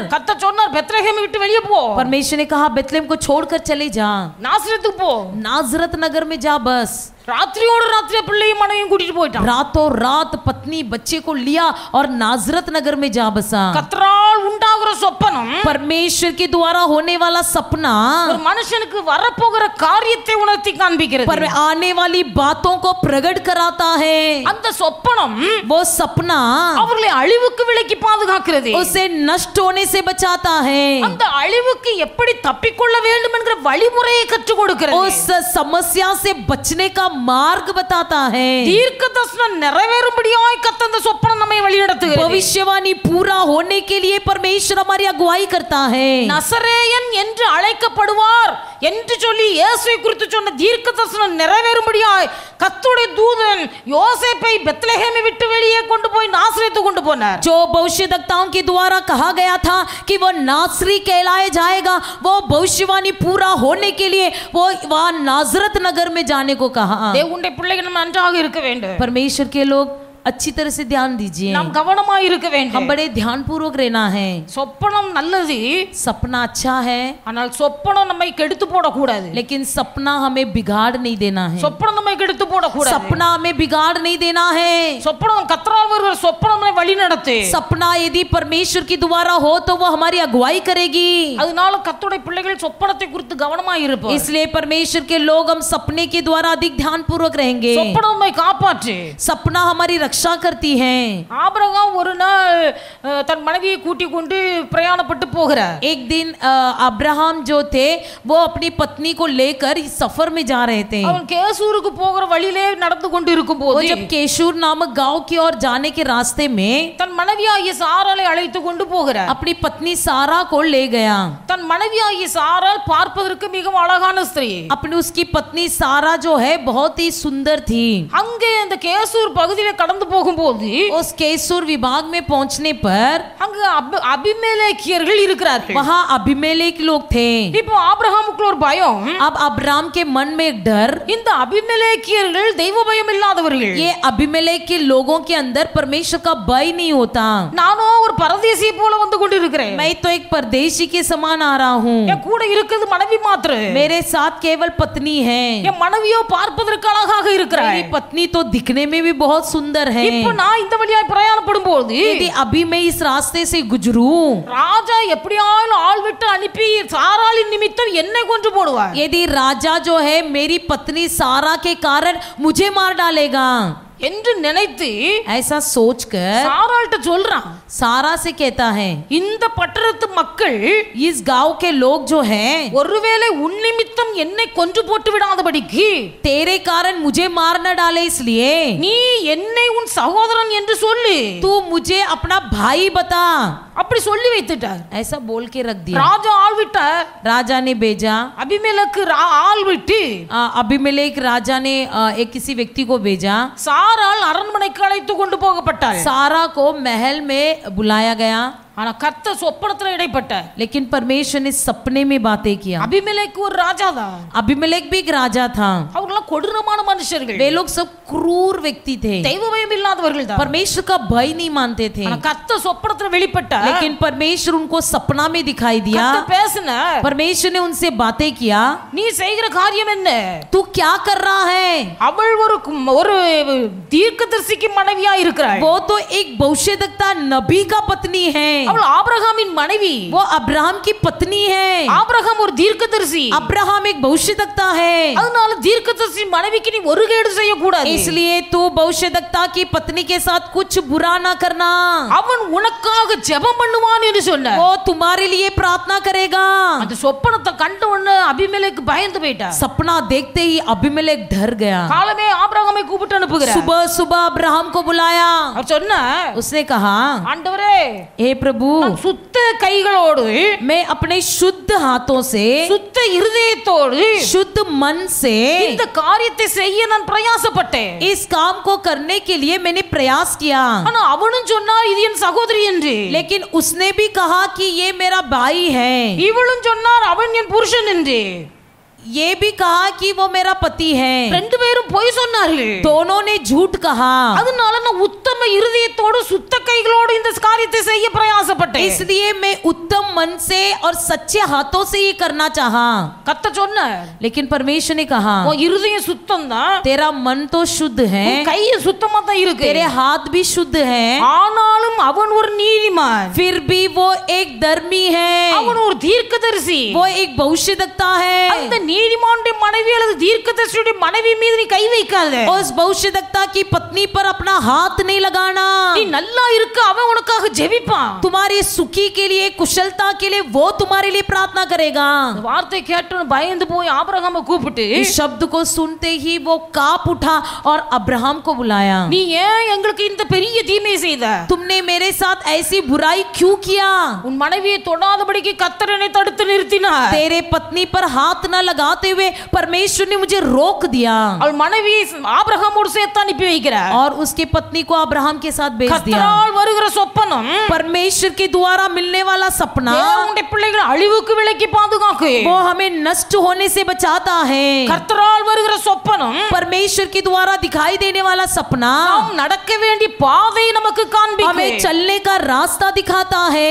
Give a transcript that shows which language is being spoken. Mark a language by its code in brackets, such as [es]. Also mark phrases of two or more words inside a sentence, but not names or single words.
[ta] கர்த்தர் சொன்னார் பெத்லஹேமை விட்டு வெளியே போ, [hi] परमेश्वर ने कहा बेथलेहम को छोड़कर चले जा, [ta] நாசரேத்துக்கு போ, [hi] नाजरत नगर में जा। बस [ta] ராத்திரியோட ராத்திரியா பிள்ளையும் மனைவியும் கூட்டிட்டு போயிட்டான்। [hi] रातों रात पत्नी बच्चे को लिया और नाजरत नगर में जा बसा। [ta] கர்த்தரால் உண்டாகிற சொப்பனம் [hi] परमेश्वर के द्वारा होने वाला सपना [ta] ஒரு மனுஷனுக்கு வரப்போகிற காரியத்தை உணர்த்தி காண்பிக்கிறது। [hi] पर आने वाली बातों को प्रकट कराता है। [ta] அந்த சொப்பனம் [hi] वो सपना [ta] அவர்களை அழிவுக்கு விலக்கி பாதுகாக்கிறது। [hi] उसे नष्ट होने से बचाता है। [ta] அந்த அழிவுக்கு எப்படி தப்பிக்கொள்ள வேண்டும் என்கிற வழிமுறையை கற்றுக் கொடுக்கிறது। [hi] उस समस्या से बचने का मार्ग बताता है। [ta] தீர்க்க தரிசனம் நிறைவேறும்படியாய் கர்த்தர் அந்த சொப்பனம் நம்மை வழிநடத்துகிறது। [hi] भविष्यवाणी पूरा होने के लिए परमेश्वर हमारी अगुवाई करता है। [ta] நசரேயன் என்று அழைக்கப்படுவார் என்று சொல்லி இயேசுவை குறித்து சொன்ன தீர்க்க தரிசனம் நிறைவேறும்படியாய் கர்த்தருடைய தூதன் யோசேப்பை பெத்லஹேமை விட்டு வெளியே கொண்டு போய் நாசரேத்து கொண்டு போனார்। [hi] जो भविष्यवक्ताओं के द्वारा कहा गया था कि वो नासरी कहलाया जाएगा, वो भविष्यवाणी पूरा होने के लिए वो वहां नाजरत नगर में जाने को कहा। [ta] தேவனுடைய பிள்ளைகள் நம்ம நன்றாக இருக்க வேண்டும்। [hi] परमेश्वर के लोग अच्छी तरह से ध्यान दीजिए, [ta] நாம் கவனமாய் இருக்க [hi] हम [ta] வேண்டும்। [hi] बड़े ध्यान पूर्वक रहना है। [ta] சொப்பனம் நல்லது, [hi] सपना अच्छा है [ta] ஆனால் சொப்பனம் நம்மை கெடுத்து போடக்கூடாது। [hi] लेकिन सपना हमें बिगाड़ नहीं देना है। [ta] சொப்பனம் நம்மை கெடுத்து போடக்கூடாது। [hi] सपना हमें बिगाड़ नहीं देना है। [ta] சொப்பனம் கர்த்தரால் வருகிற சொப்பனம் நம்மை வழி நடத்து। [hi] सपना यदि परमेश्वर की द्वारा हो तो वो हमारी अगुवाई करेगी। [ta] அதனால கர்த்தருடைய பிள்ளைகள் சொப்பனத்தை குறித்து கவனமாய் இருப்போம்। [hi] इसलिए परमेश्वर के लोग हम सपने के द्वारा अधिक ध्यान पूर्वक रहेंगे। [ta] சொப்பனம் நம்மை காப்பாற்று। [hi] सपना हमारी रक्षा करती है। [ta] ஆபிரகாம் ஒரு நாள் தன் மனைவியை கூட்டிக் கொண்டு பிரயாணப்பட்டு போகிறார்। [hi] एक दिन अब्राहम जो थे वो अपनी पत्नी को लेकर सफर में जा रहे थे। [ta] அவன் கேசூருக்கு போகிற வழியிலே நடந்து கொண்டு [hi] वो [ta] இருக்கும்போது [hi] जब केशूर नामक गांव की ओर जाने के रास्ते में [ta] தன் மனைவியாகிய சாராளை அழைத்து கொண்டு போகிறார்। [hi] अपनी पत्नी सारा को ले गया। [ta] தன் மனைவியாகிய சாராள் பார்ப்பதற்கு மிகவும் அழகான ஸ்திரீ। [hi] अपनी उसकी पत्नी सारा जो है बहुत ही सुंदर थी। [ta] அங்கே அந்த கேசூர் பகுதியில கடந்து போகும்போது [hi] उस केसूर विभाग में पहुंचने पर [ta] அங்கு அபிமெலேக்கியர்கள் இருக்கிறார்கள்। [hi] वहां अभिमेलेक लोग थे। [ta] இப்போ ஆபிரகாமுக்கு ஒரு பயம்। [hi] अब अब्राम के मन में एक डर, [ta] இந்த அபிமெலேக்கியர்கள் தெய்வ பயம் இல்லாதவர்கள்। [hi] ये अभिमेलेक के लोगों के अंदर परमेश्वर का भय नहीं होता। [ta] நானோ ஒரு பரதேசி போல வந்து கொண்டிருக்கிறேன்। [hi] मैं तो एक परदेशी के समान आ रहा हूँ। [ta] என் கூட இருக்கிறது மனைவி மாத்திரம்। [hi] मेरे साथ केवल पत्नी है। [ta] என் மனைவியோ பார்ப்பதற்கு அழகாக இருக்கிறார்। [hi] मेरी पत्नी तो दिखने में भी बहुत सुंदर है। [ta] இப்போ நான் இந்த வழியாய் பிரயாணப்படும் போது [hi] यदि अभी मैं इस रास्ते से गुजरूं, [ta] ராஜா எப்படியாலும் ஆள் விட்டு அனுப்பி சாராளின் நிமித்தம் என்னை கொன்று போடுவார்। [hi] यदि राजा जो है मेरी पत्नी सारा के कारण मुझे मार डालेगा [ta] என்று நினைத்து [hi] ऐसा सोचकर [ta] சாராள்கிட்ட சொல்றான்। [hi] सारा से कहता है [ta] இந்த பட்டணத்து மக்கள் [hi] इस गांव के लोग जो हैं [ta] ஒருவேளை உன் நிமித்தம் என்னை கொன்று போட்டு விடாதபடிக்கு [hi] तेरे कारण मुझे मार न डाले, इसलिए [ta] நீ என்னை உன் சகோதரன் என்று சொல்லு, [hi] तू मुझे अपना भाई बता। [ta] அப்படி சொல்லி வைத்துட்டார்। [hi] ऐसा बोल के रख दिया। [ta] ராஜா ஆள் விட்டார்। [hi] राजा ने भेजा, [ta] அபிமெலேக்கு ஆள் விட்டு [hi] अभिमेलेक राजा ने एक किसी व्यक्ति को भेजा। [ta] சாராள் அரண்மனைக்கு அழைத்து கொண்டு போகப்பட்டாள்। [hi] सारा को महल में बुलाया गया, [ta] ஆனா கர்த்தர் சொப்பனத்துல இடைப்பட்டார்। [hi] लेकिन परमेश्वर ने सपने में बातें किया। [ta] அபிமெலேக்கு ஒரு ராஜா தான்। [hi] अभिमेलेक भी एक राजा था। [ta] அவங்களாம் கொடூரமான மனுஷர்கள்। [hi] वे लोग सब क्रूर व्यक्ति थे, [ta] தெய்வ பயம் இல்லாதவர்கள் தான்। [hi] परमेश्वर का भय नहीं मानते थे। [ta] ஆனா கர்த்தர் சொப்பனத்துல வெளிப்பட்டார்। [hi] लेकिन परमेश्वर उनको सपना में दिखाई दिया। [ta] கர்த்தர் பேசினார்। [hi] परमेश्वर ने उनसे बातें किया, [ta] நீ செய்கிற காரியம் என்ன? [hi] तू क्या कर रहा है? [ta] அவள் ஒரு தீர்க்கதரிசிக்கு மனைவியா இருக்கிறாள்। [hi] वो तो एक भविष्यद्वक्ता नबी का पत्नी है। [ta] அவள் ஆபிரகாமின் மனைவி। [hi] वो अब्राहम की पत्नी है। [ta] ஆபிரகாம் ஒரு தீர்க்கதரிசி। [hi] अब्राहम एक भविष्यद्वक्ता है। [ta] அதனால தீர்க்கதரிசி மனைவிக்கு நீ ஒரு கேடு செய்ய கூடாது। [hi] इसलिए तू भविष्यद्वक्ता की पत्नी के साथ कुछ बुरा ना करना। [ta] அவன் உனக்காக ஜெபம் பண்ணுவான் என்று சொன்னார்। [hi] वो तुम्हारे लिए प्रार्थना करेगा। [ta] அந்த சொப்பனத்தை கண்ட உடனே அபிமெலேக்கு பயந்து போயிட்டார்। [hi] सपना देखते ही अभिमेलेक डर गया। [ta] காலமே ஆபிரகாமை கூப்பிட்டு அனுப்புகிறார்। [hi] सुबह सुबह अब्राहम को बुलाया। [ta] அவர் சொன்னார், [hi] उसने कहा, [ta] ஆண்டவரே [hi] हे प्रभु प्रभु [ta] நான் சுத்த கைகளோடு [hi] मैं अपने शुद्ध हाथों से [ta] சுத்த இருதயத்தோடு [hi] शुद्ध मन से [ta] இந்த காரியத்தை செய்ய நான் பிரயாசப்பட்டேன். [hi] इस काम को करने के लिए मैंने प्रयास किया, [ta] ஆனா அவனும் சொன்னார் இது என் சகோதரி என்று. [hi] लेकिन उसने भी कहा कि ये मेरा भाई है, [ta] இவளும் சொன்னார் அவன் என் புருஷன் என்று. [hi] ये भी कहा कि वो मेरा पति है, [ta] ரெண்டு பேரும் பொய் சொன்னார்கள். [hi] दोनों ने झूठ कहा। [ta] அதனால நான் உத்தம இருதயத்தோடு சுத்த கைகளோடு இந்த காரியத்தை செய்ய பிரயாசப்பட்டேன். [hi] इसलिए मैं उत्तम मन से और सच्चे हाथों से ये करना चाहा। [ta] கர்த்தர் சொன்னார், [hi] लेकिन परमेश्वर ने कहा [ta] உன் இருதயம் சுத்தம் தான், [hi] तेरा मन तो शुद्ध है, [ta] கை சுத்தமா தான் இருக்கு, [hi] तेरे हाथ भी शुद्ध है, [ta] ஆனாலும் அவன் ஒரு நீதிமான், [hi] फिर भी वो एक धर्मी है, [ta] அவன் ஒரு தீர்க்கதரிசி, [hi] वो एक भविष्यद्वक्ता है। [ta] அந்த நீதிமானுடைய மனைவி அல்லது தீர்க்கதரிசியுடைய மனைவி மீது நீ கை வைக்காத. [hi] उस भविष्यद्वक्ता की पत्नी पर अपना हाथ नहीं लगाना। [ta] நீ நல்லா இருக்க அவன் உனக்காக ஜெபிப்பான். [hi] तुम्हारी सुखी के लिए, कुशलता के लिए वो तुम्हारे लिए प्रार्थना करेगा। [ta] இந்த வார்த்தை கேட்டு பயந்து போய் ஆபிரகாமை கூப்பிட்டு [hi] इस शब्द को सुनते ही वो कांप उठा और अब्राहम को बुलाया। [ta] நீ ஏன் எங்களுக்கு இந்த பெரிய தீமை செய்த? [hi] तुमने मेरे साथ ऐसी बुराई क्यों किया? [ta] உன் மனைவியை தொடாதபடிக்கு கர்த்தர் என்னை தடுத்து நிறுத்தினார். [hi] तेरे पत्नी पर हाथ न लगाते हुए परमेश्वर ने मुझे रोक दिया। [ta] அவள் மனைவி ஆபிரகாமோடு சேர்த்து அனுப்பி வைக்கிறார். [hi] और उसके पत्नी को अब्राहम के साथ भेज दिया। [ta] கர்த்தரால் வருகிற சொப்பனம் [hi] परमेश्वर के द्वारा मिलने वाला सपना [ta] தேவனுடைய பிள்ளைகளை அழிவுக்கு விலக்கி பாதுகாக்கு. [hi] वो हमें नष्ट होने से बचाता है। [ta] கர்த்தரால் வருகிற சொப்பனம் [hi] परमेश्वर के द्वारा दिखाई देने वाला सपना [ta] நாம் நடக்க வேண்டிய பாதையை நமக்கு காண்பிக்கும். [hi] हमें चलने का रास्ता दिखाता है।